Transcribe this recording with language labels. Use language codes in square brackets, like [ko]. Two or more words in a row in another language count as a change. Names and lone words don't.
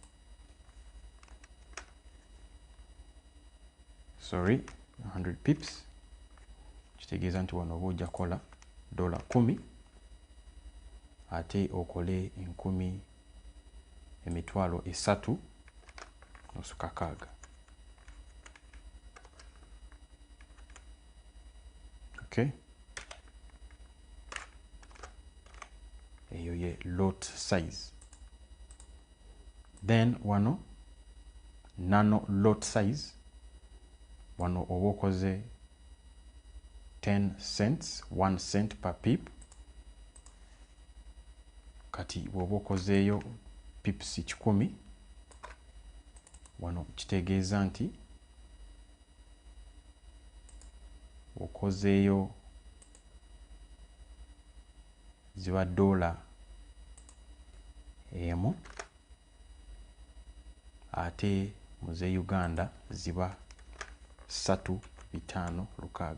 [lg] 100 pips kitegeeza nti wano oba ojja kola $10 ate okole 3.6. Okay, eyo ye [en] lot size. [lg] Then wano nano [en] lot size, [lg] wano oba okoze [en] 10 cents, 1 cent per pip. [lg] Kati bw'oba okozeeyo pips 100 wano kitegeeza nti okozeeyo ziba $1 emu ate muze Uganda ziba 3,560.